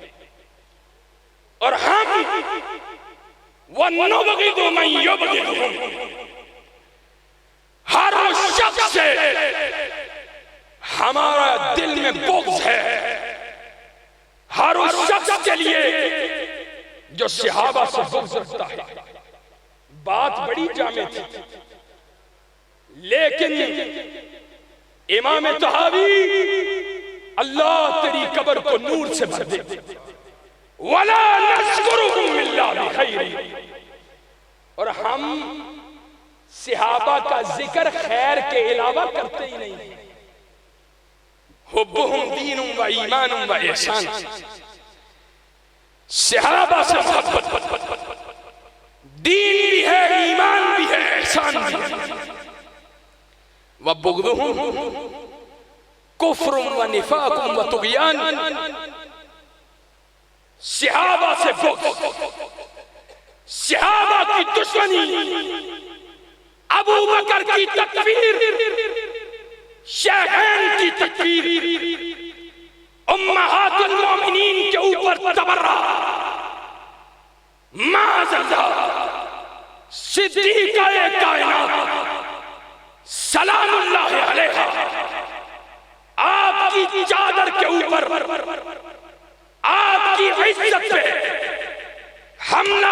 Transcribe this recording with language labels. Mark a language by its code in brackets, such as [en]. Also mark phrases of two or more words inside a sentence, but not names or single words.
[hi] और हम [ar] ونبغض من يبغضهم, [hi] हर शख्स से हमारा दिल में बुग़्ज़ है, हर उस शख्स के लिए जो सहाबा से बुग़्ज़ रखता है। बात बड़ी जामे थी, लेकिन इमाम तहावी अल्लाह तेरी कब्र को नूर से भर दे, [ar] ولا نذكرهم إلا بخير. [hi] और हम सहाबा का जिक्र खैर के अलावा करते ही नहीं। [ar] حبهم دين وإيمان وإحسان, [hi] सहाबा से मोहब्बत दीन भी है, ईमान भी है, एहसान भी है। [ar] وبغضهم كفر ونفاق وطغيان, [hi] सहाबा से बुग़्ज़, सहाबा की दुश्मनी, अबू बकर की तकफीर, शेखैन की तकफीर, उम्महातुल मोमिनीन के ऊपर तबर्रा, माज़अल्लाह सिद्दीक़ाए कायनात [ar] سلام الله عليها, [hi] आपकी चादर के ऊपर, आपकी इज्जत पे हमला।